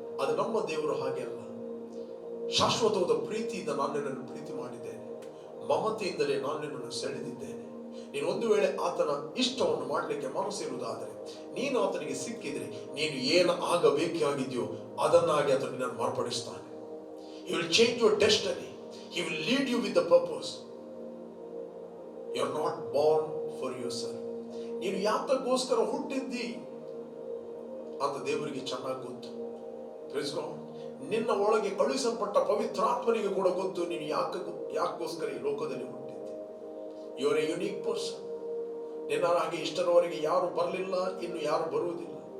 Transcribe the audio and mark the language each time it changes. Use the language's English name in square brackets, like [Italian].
[Kannada] ಅದು ನಮ್ಮ ದೇವರು ಹಾಗೆ ಅಲ್ಲ. ಶಾಶ್ವತವಾದ ಪ್ರೀತಿಯಿಂದ ನಾನು ನಿನ್ನನ್ನು ಪ್ರೀತಿ ಮಾಡಿದ್ದೇನೆ, ಮಮತೆಯಿಂದಲೇ ನಾನು ನಿನ್ನನ್ನು ಸೆಳೆದಿದ್ದೇನೆ. ನೀನು ಒಂದು ವೇಳೆ ಆತನ ಇಷ್ಟವನ್ನು ಮಾಡಲಿಕ್ಕೆ ಮನಸ್ಸಿರುವುದಾದರೆ, ನೀನು ಆತನಿಗೆ ಸಿಕ್ಕಿದ್ರೆ, ನೀನು ಏನು ಆಗಬೇಕಾಗಿದೆಯೋ ಅದನ್ನಾಗಿ ಆತನು ನಿನ್ನನ್ನು ಮಾರ್ಪಡಿಸ್ತಾನೆ. [English] He will change your destiny. He will lead you with the purpose. You are not born for yourself. [Kannada] ನೀನು ಯಾತಕ್ಕೋಸ್ಕರ ಹುಟ್ಟಿದ್ದಿ ಅಂತ ದೇವರಿಗೆ ಚೆನ್ನಾಗಿ ಗೊತ್ತು. [English] Praise God. [Kannada] ನಿನ್ನ ಒಳಗೆ ಕಳುಹಿಸಲ್ಪಟ್ಟ ಪವಿತ್ರಾತ್ಮನಿಗೆ ಕೂಡ ಗೊತ್ತು ನೀನು ಯಾಕೋಸ್ಕರ ಈ ಲೋಕದಲ್ಲಿ ಹುಟ್ಟಿದ್ದಿ. [English] You are a unique person. [Kannada] ನಿನ್ನ ಹಾಗೆ ಇಷ್ಟರವರೆಗೆ ಯಾರು ಬರಲಿಲ್ಲ, ಇನ್ನು ಯಾರು ಬರುವುದಿಲ್ಲ.